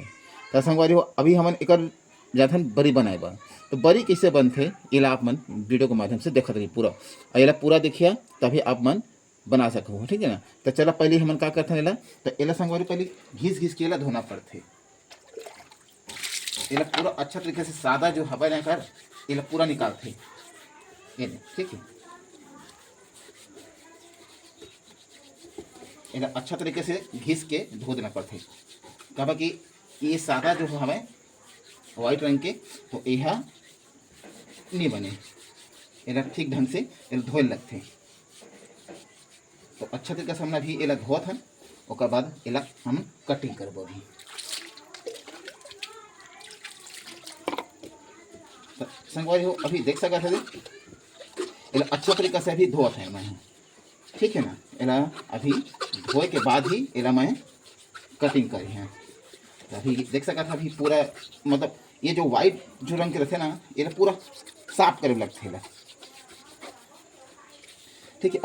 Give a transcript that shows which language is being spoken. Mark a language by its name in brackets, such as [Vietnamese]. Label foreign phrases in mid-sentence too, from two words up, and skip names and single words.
[Chhattisgarhi] तो संगवारी हो अभी हमन एकर जाथन बरी बनाए बर। तो बरी कैसे बनथे एला आप मन वीडियो के माध्यम से देखत रही पूरा और एला पूरा देखिया तभी आप मन बना सको, ठीक है ना। तो चला पहले हमन का करथन एला, तो एला संगवारी पहले घिस घिस के एला धोना पड़थे। एला पूरा अच्छा तरीके से सादा जो हवा ना कर एला पूरा निकालथे ये, ठीक है। एला अच्छा तरीके से घिस के धो देना पड़थे, कब कि ये सादा जो हवे व्हाइट रंग के तो यह नहीं बने, एला ठीक ढंग से एला धोए लगथे। तो अच्छा तरीके से हमने अभी एला धोत हन, ओकर बाद एला हम कटिंग करबो अभी। तो संगवारी हो अभी देख सकत हवे एला अच्छा तरीके से अभी धोत है मैं, ठीक है ना। एला अभी धोए के बाद ही एला मैं कटिंग करी है। तो अभी देख सकत है अभी पूरा मतलब ये जो वाइट जो रंग के रहते ना ये पूरा साफ करे लगते है, ठीक है।